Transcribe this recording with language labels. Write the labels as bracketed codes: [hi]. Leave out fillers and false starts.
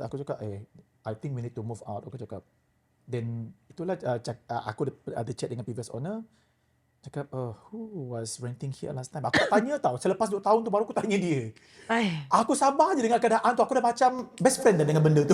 [ms] Aku cakap [en] I think we need to move out. Aku cakap. [ms] Then itulah aku ada chat dengan [en] previous owner. Cakap who was renting here last time. [ms] Aku tak tanya tau. Selepas 2 tahun tu baru aku tanya dia. Aku sabar je dengan keadaan tu. Aku dah macam [en] best friend [ms] dah dengan benda tu.